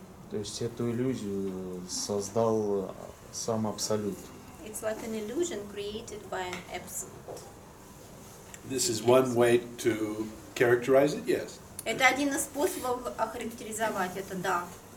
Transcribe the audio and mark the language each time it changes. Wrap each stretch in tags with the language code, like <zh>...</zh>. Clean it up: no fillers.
<ru>То есть эту иллюзию создал сам Абсолют.</ru> <en>It's like an illusion created by an absolute. This is one way to characterize it, yes.</en> <ru>Это один из способов охарактеризовать это, да.</ru>